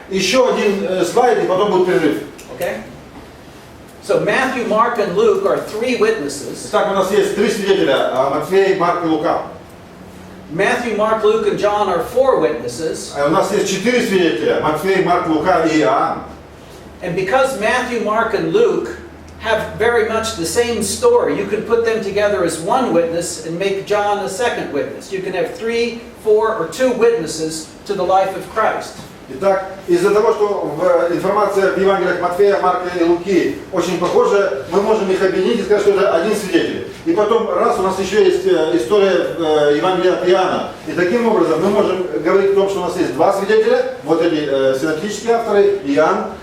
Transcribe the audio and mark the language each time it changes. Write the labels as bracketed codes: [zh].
[ru] Еще один слайд, и потом будет перерыв. [en] Okay? So Matthew, Mark, and Luke are three witnesses. [ru] Итак, у нас есть три свидетеля: Матфей, Марк и Лука. [en] Matthew, Mark, Luke, and John are four witnesses. [ru] У нас есть четыре свидетеля: Матфей, Марк, Лука и Иоанн. [en] And because Matthew, Mark, and Luke have very much the same story, you can put them together as one witness and make John a second witness. You can have 3, 4, or 2 witnesses to the life of Christ. [ru] Итак, из-за того, что информация в Евангелиях Матфея, Марка и Луки очень похожа, мы можем их объединить и сказать, что это один свидетель. И потом, раз у нас еще есть история Евангелия от Иоанна, и таким образом мы можем говорить о том, что у нас есть два свидетеля, вот эти синоптические авторы, Иоанн.